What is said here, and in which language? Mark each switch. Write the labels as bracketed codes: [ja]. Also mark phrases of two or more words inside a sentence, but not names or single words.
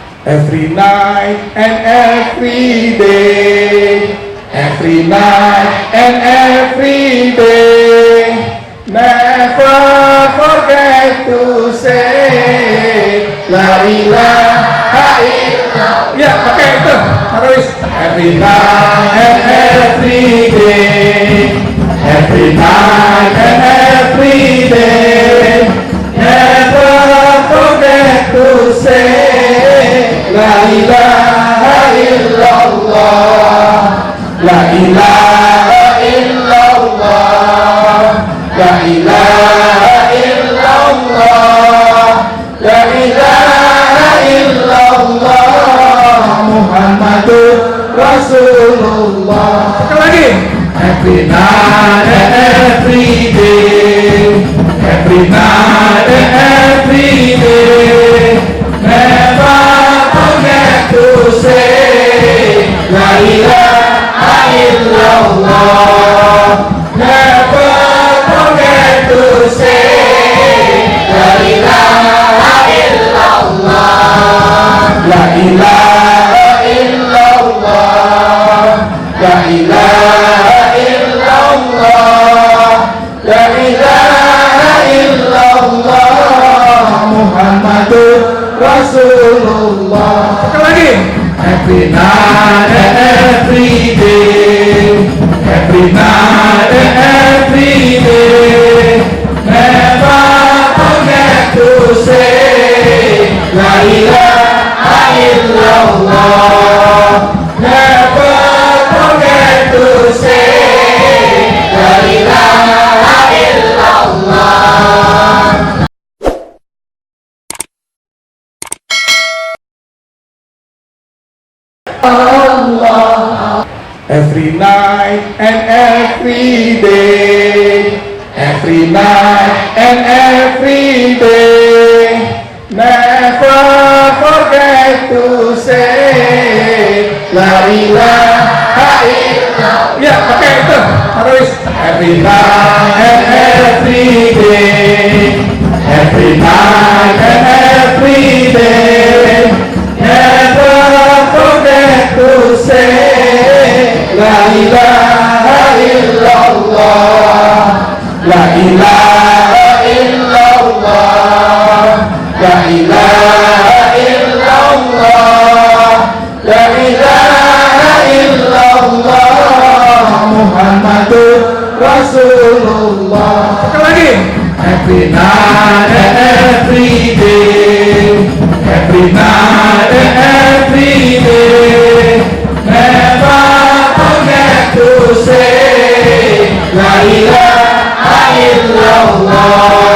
[en] Every night and every day, every night and every day, never forget to say [ar] لا إله إلا الله. [id] Ya, pakai itu harus. [en] Every night and every day, every night and every day, never forget to say [ar] لا إله إلا الله, لا إله إلا الله, لا إله إلا الله, لا إله إلا الله, محمد رسول الله. [id] Sekali lagi. [en] Every night and every day, every night and every day, never forget to say [ar] لا إله إلا الله, [en] never forget to say [ar] لا إله إلا الله, لا إله إلا الله, لا إله إلا الله, لا إله إلا الله, محمد رسول الله. [id] Sekali lagi. [en] Every night and every day, every night and every day, never forget to say [ar] لا إله إلا الله, [en] never forget to say [ar] لا إله إلا الله. [en] Allah. Every night and every day, every night and every day, never forget to say [ar] لا إله إلا الله. [id] Ya, pakai itu harus. [en] Every night and every day, every night and every day, never forget to say [ar] لا إله إلا الله, لا إله إلا الله, لا إله إلا الله, لا إله إلا الله, محمد رسول الله. [id] Sekali lagi. [en] Every night and every day, every night and every day, never forget to say [ar] لا إله إلا الله,